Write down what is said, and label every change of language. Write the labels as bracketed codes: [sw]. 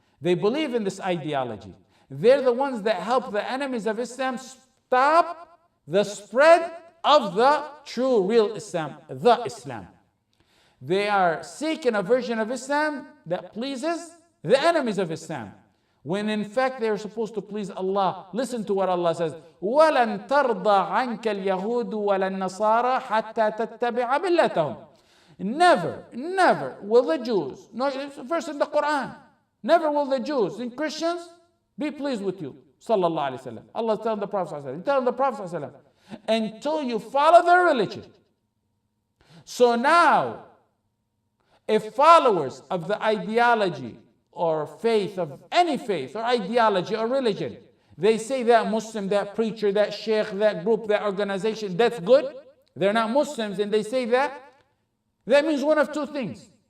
[en] They believe in this ideology. They're the ones that help the enemies of Islam stop the spread of the true, real Islam, the Islam. They are seeking a version of Islam that pleases the enemies of Islam, when in fact they are supposed to please Allah. Listen to what Allah says: [ar] وَلَن تَرْضَى عَنْكَ الْيَهُودُ وَلَا النَّصَارَى حَتَّى تَتَّبِعَ مِلَّتَهُم. [en] Never will the Jews, no, it's a verse in the Qur'an, never will the Jews and Christians be pleased with you. Sallallahu Alaihi Wasallam. Allah is telling the Prophet Sallallahu Alaihi Wasallam, telling the Prophet Sallallahu Alaihi Wasallam, until you follow their religion. So now, if followers of the ideology or faith, of any faith or ideology or religion, they say that Muslim, that preacher, that sheikh, that group, that organization, that's good, they're not Muslims and they say that, that means one of two things.